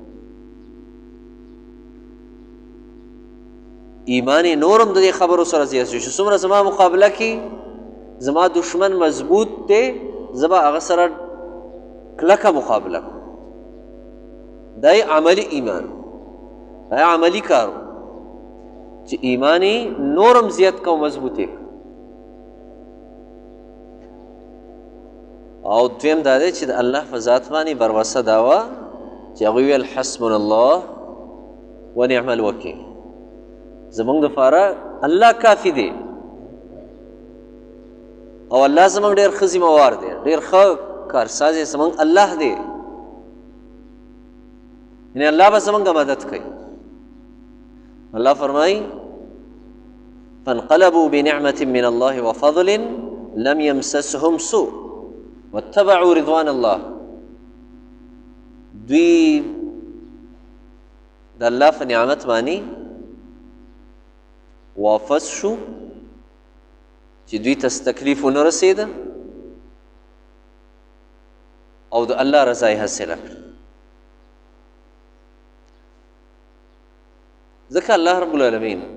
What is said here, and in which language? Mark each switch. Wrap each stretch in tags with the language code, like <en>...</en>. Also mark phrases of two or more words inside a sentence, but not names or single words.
<ps>ایمان یې نور هم د دې خبرو سره زیات شو چې څومره زما مقابله کې زما دشمن مضبوط دی زه به هغه سره کلکه مقابله کو دا عملی ایمان دا عملی کارو چې ایمانی نورم زیات کو مضبوطی او دویم دا دی چې د الله په ذات باندې بروسه دا وه چې هغوی ویل</ps> <ar>حسبنا الله ونعم الوکیل</ar> <ps>زمونږ دپاره الله کافي دی او الله زمونږ ډېر ښه ذمهوار دی ډېر ښه کارساز یې زمونږ الله دی یعنی الله به زمونږ مدد کوي الله فرمایي</ps> <ar>فانقلبوا بنعمة من الله وفضل لم يمسسهم سوء واتبعوا رضوان الله</ar> <ps>دوی د الله په نعمت باندې واپس شو چې دوی ته تکلیف ونه رسېده او د الله رضا یې حاصله کړه ځکه الله رب العالمین</ps>